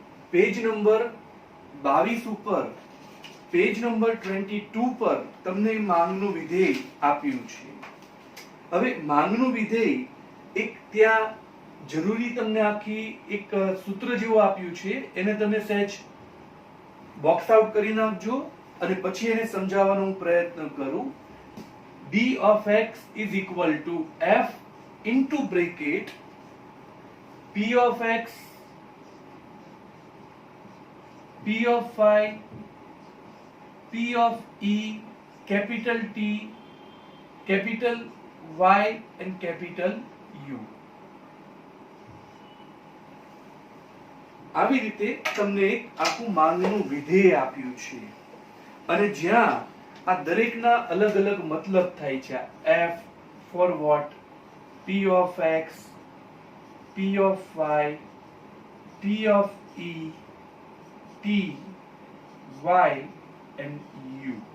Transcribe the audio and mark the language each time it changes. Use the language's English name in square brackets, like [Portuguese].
[Gujarati] Page number 22 ઉપર, page number 22 પર તમને માંગનું વિધેય આપ્યું છે. હવે માંગનું વિધેય એક ત્યાં જરૂરી તમને આખી એક સૂત્ર જેવું આપ્યું છે, એને તમે સહેજ બોક્સ આઉટ કરી નાખજો અને પછી એને સમજાવવાનો હું પ્રયત્ન કરું. [English] d of x is equal to f into bracket p of x, p of phi, p of e, capital T, capital Y and capital U. [Gujarati] આવી રીતે તમને એક આખું માંગનું વિધેય આપ્યું છે અને જ્યાં આ દરેકના અલગ અલગ મતલબ થાય છે. [English] f for what, p of x, p of y, t of e, t, y and u.